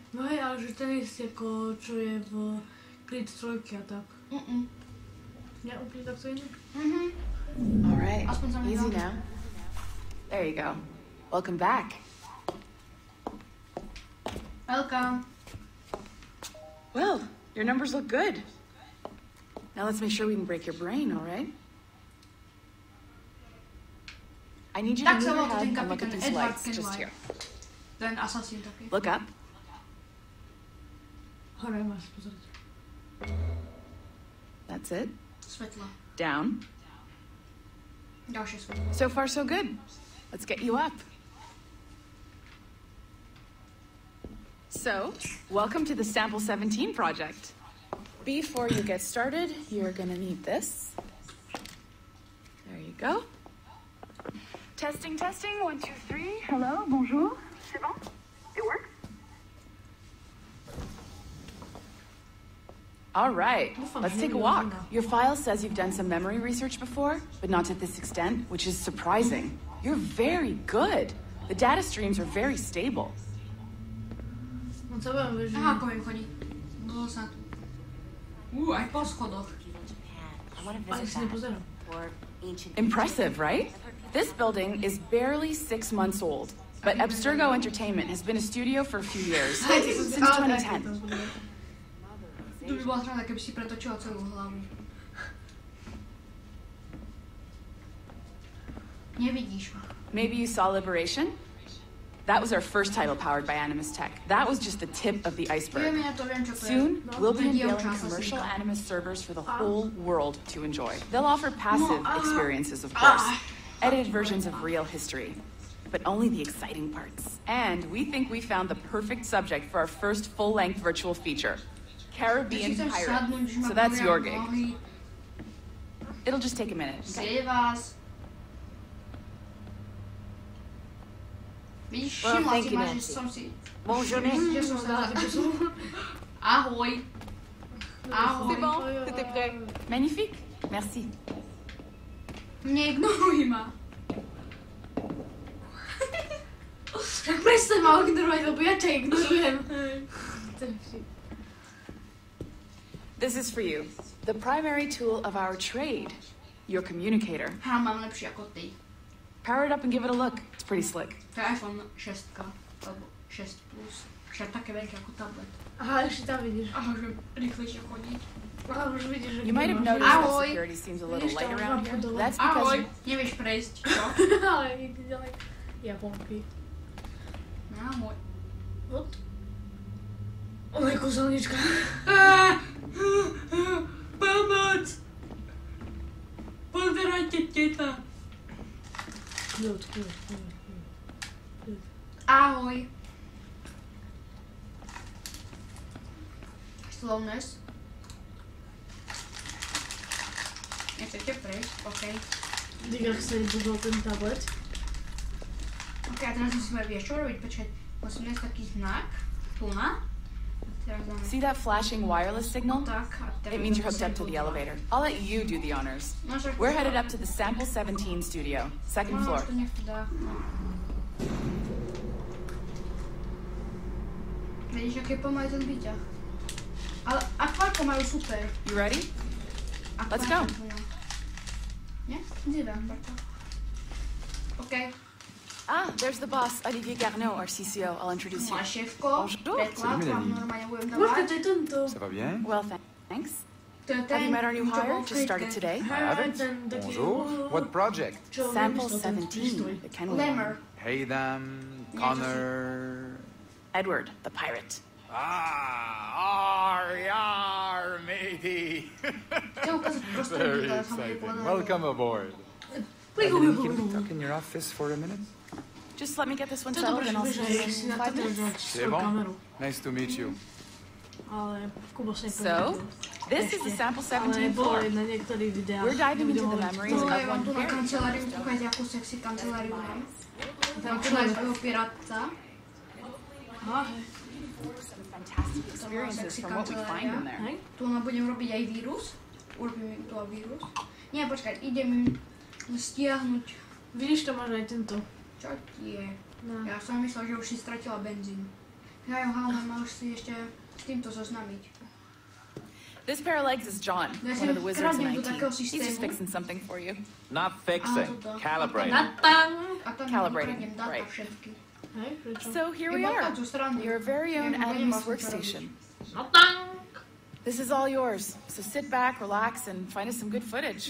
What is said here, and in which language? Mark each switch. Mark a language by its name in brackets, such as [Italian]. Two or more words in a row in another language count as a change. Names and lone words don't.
[Slovak] No hej, ale že ten istý ako čo je v Creed 3 a tak. Nie, úplne tak to iné? [English] All right. [Slovak] Aspoň sa mi [English] Easy [Slovak] dá. [English] now. There you go. Welcome back. Welcome. Well, your numbers look good. Now let's make sure we can break your brain, all right? I need you to [Slovak] Tak [English] move [Slovak] sa [English] your [Slovak] volá ten [English] head and look at [Slovak] kapitán [English] these [Slovak] Edward [English] lights just [Slovak] Kenway. [English] here. [Slovak] Ten asasín taký. [English] Look up. [Slovak] Hore máš pozrieť. [English] That's it. [Slovak] Svetlo. [English] Down. [Slovak] Ďalšie svetlo. [English] So far, so good. Let's get you up. So, welcome to the Sample 17 project. Before you get started, you're gonna need this. There you go. Testing, testing, 1, 2, 3. Hello, [French] bonjour. C'est bon? [English] It works? All right, let's take a walk. Your file says you've done some memory research before, but not to this extent, which is surprising. You're very good. The data streams are very stable. [Slovak] No co vám veží? Aha, ako im chodí. Bolo sa tu. Aj po schodoch. Ale si nepozerám. [English] Impressive, right? This building is barely 6 months old, but Abstergo Entertainment has been a studio for a few years, since 2010. [Slovak] Tu by bola sranda, keby si pretočila celú hlavu. Nevidíš ma. [English] Maybe you saw Liberation? That was our first title powered by Animus Tech. That was just the tip of the iceberg. [Slovak] Viem, ja to viem, čo to je. [English] Soon, we'll be [Slovak] Dievča [English] unveiling commercial [Slovak] asasínka. [English] Animus servers for the whole world to enjoy. They'll offer passive experiences, of course, edited versions of real history, but only the exciting parts. And we think we found the perfect subject for our first full-length virtual feature, Caribbean Pirate. So that's your gig. It'll just take a minute. Okay? [Slovak] Sej vás. Vidíš, [English] Well, [Slovak] všimla [English] thank [Slovak] si [English] you, [Slovak] ma, že [English] Nancy. [Slovak] som si... [French] Bonjour, Nancy. [Slovak] Že som sa... Ahoj. Ahoj. [French] C'est bon? C'était prêt? Magnifique. Merci. [Slovak] Neignoruj ma. Tak prestaň ma ignorovať, lebo ja ťa ignorujem. [English] This is for you. The primary tool of our trade, your communicator. [Slovak] Ha, mám lepší ako ty. [English] Power it up and give it a look. It's pretty slick. [Slovak] To je iPhone 6, alebo 6 plus. Však také veľké ako tablet. Aha, ešte tam vidíš. Aha, že rýchlejšie chodiť. Aha, už vidíš, že [English] You might have noticed [Slovak] Ahoj. [English] that security seems a little [Slovak] Vidíš, [English] light [Slovak] tam [English] around [Slovak] mám [English] here. [Slovak] budova. [English] That's because [Slovak] Ahoj, nevieš prejsť, čo? Ale ide ďalej. Japonky. Ahoj. What? Ona je kúzelnička. Pomoc! Pozerajte, teta. Kľud. Ahoj. Slowness. Nechcete prejsť? OK. Dík, ak sa nebudol ten tablet. Ok, a teraz musíme vieš čo robiť, počkať, musím nájsť taký znak, tu na. [English] See that flashing wireless signal? [Slovak] Tak, [English] It means you're hooked up to the elevator. I'll let you do the honors. We're headed up to the Sample 17 studio, second floor. [Slovak] Vidíš, aký je pomalý ten výťah. Ale akvárko majú super. [English] You ready? Let's go. [Slovak] Nie? Zidám, Barto. OK. [English] Ah, there's the boss, Olivier Garneau, our CCO. I'll introduce you. [Slovak] Moja šéfko, preklad vám normálne budem dávať. [French] Ça va bien? [English] Well, thanks. Have you met our new hire? Just started today. I haven't. Bonjour. What project? Sample 17, the Kenway. Lemmer. Hey them, Connor... Edward, the pirate. Yar, matey. Very exciting. Welcome aboard. Can we talk in your office for a minute? Just let me get this one settled and I'll see you in 5 minutes. [French] C'est bon. [English] Nice to meet you. So, this is the Sample 17 floor. We're diving into the memories of one parent. Some fantastic experiences from what we find in there. [Slovak] Tu budem robiť aj vírus. Urobím tu aj vírus. Nie, počkaj, idem stiahnuť. Vidíš, to máš aj tento. Čo ti je? No. Ja som myslel, že už si stratila benzín. Ja máš si ešte s týmto zoznamiť. [English] This pair of legs is John, one of the wizards in IT. He's just fixing something for you. Not fixing, calibrating. Calibrating, right. So here we are, your very own Animus workstation. This is all yours, so sit back, relax, and find us some good footage.